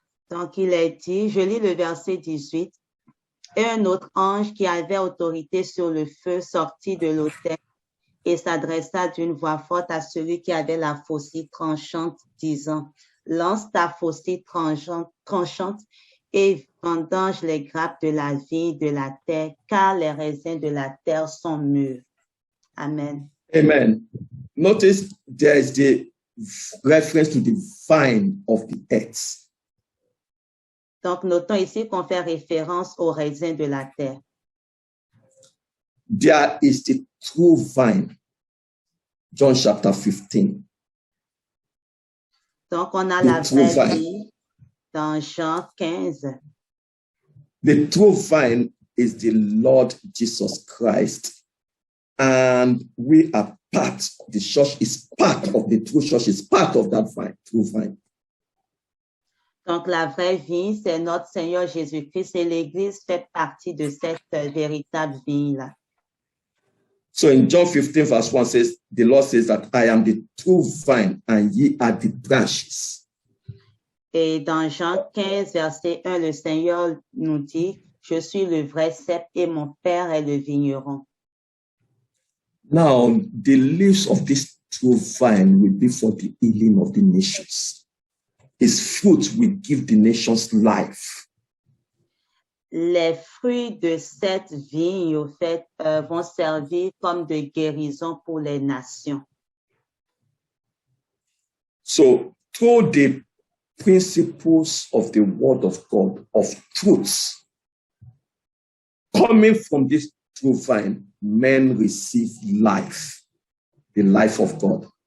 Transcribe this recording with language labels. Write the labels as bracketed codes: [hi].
[fr] Donc, il est dit, je lis le verset 18. Et un autre ange qui avait autorité sur le feu sortit de l'autel et s'adressa d'une voix forte à celui qui avait la faucille tranchante, disant, lance ta faucille tranchante et vendange les grappes de la vigne de la terre, car les raisins de la terre sont mûrs. Amen. Amen. [en] Notice there is the reference to the vine of the earth. [fr] Donc, notons ici qu'on fait référence aux raisins de la terre. [en] There is the true vine. John chapter 15. [fr] Donc, on a [en] The [fr] la [en] true [fr] vraie [en] vine. [fr] vie dans Jean 15. [en] The true vine is the Lord Jesus Christ. And we are part, the church is part of the true church, is part of that vine, true vine. [fr] Donc, la vraie vie, c'est notre Seigneur Jésus-Christ et l'Église fait partie de cette véritable vie-là. [en] So in John 15, verse 1 says, the Lord says that I am the true vine and ye are the branches. [fr] Et dans Jean 15, verset 1, le Seigneur nous dit, je suis le vrai cep et mon Père est le vigneron. [en] Now, the leaves of this true vine will be for the healing of the nations. His fruit will give the nations life. [fr] Les fruits de cette vigne, au fait, vont servir comme de guérison pour les nations. [en] So, through the principles of the word of God, of truths, coming from this true vine, men receive life, the life of God.